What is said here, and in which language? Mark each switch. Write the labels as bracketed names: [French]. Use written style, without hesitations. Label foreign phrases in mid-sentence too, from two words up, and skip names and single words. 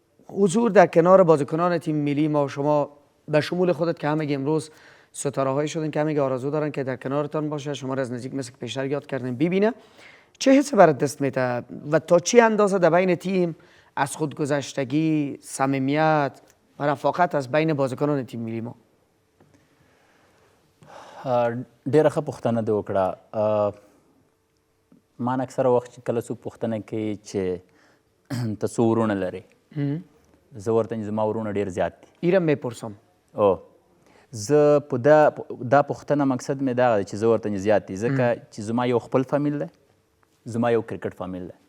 [Persian] حضور در کنار بازیکنان تیم ملی ما شما به شمول خودت که همه امروز ستاره های شدن که همه آرزو دارن که در کنارتان باشه، شما را از نزدیک مثل که پیشتر یاد کردیم ببینه، چه حسی برات دست میده و تا چی اندازه در بین تیم از خودگذشتگی، صمیمیت و رفاقت از بین بازیکنان تیم ملی ما؟ [Pashto] ډیره ښه پوښتنه دې وکړه. ما نه اکثره وخت چې کله څوک پوښتنه کوي چې ته څو ورونه لرې، زه ورته زما ورونه ډېر زیات دي. [Persian] ایره میپرسم. [Pashto] زه په دا پوښتنه مقصد مې دغه دی چې زه ورته زیات دي، ځکه چې زما یو خپل فامیل دی، زما یو کرکټ فامیل دی.